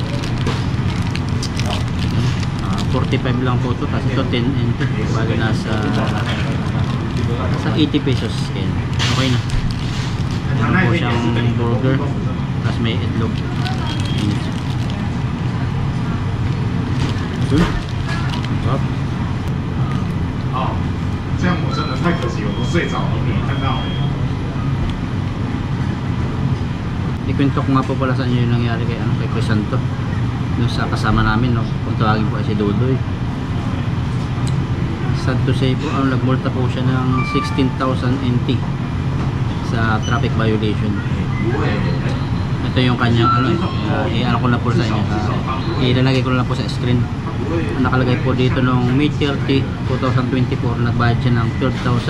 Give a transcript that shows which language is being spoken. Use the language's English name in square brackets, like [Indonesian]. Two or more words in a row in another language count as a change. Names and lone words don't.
[Filipino] 45 lang po ito, tapos ito 10 NT. Bali nasa 80 pesos. Okay na. Meron po siyang burger, tapos may itlog. Sarap. [Chinese] 这样我真的太可惜，我都睡着了，没看到。 [Filipino] Ikwento ko nga po pala sa inyo yung nangyari kay Crisanto. Yung sa kasama namin, no? Kung tawagin po ay si Dudoy. [English] Sad to say [Filipino] po, nagmulta po siya ng 16,000 NT sa [English] traffic violation. [Filipino] Ito yung kanyang i-ano ko na po sa inyo, ilalagay ko na po sa screen. Nakalagay po dito noong May 30, 2024, nagbayad siya ng 12,000.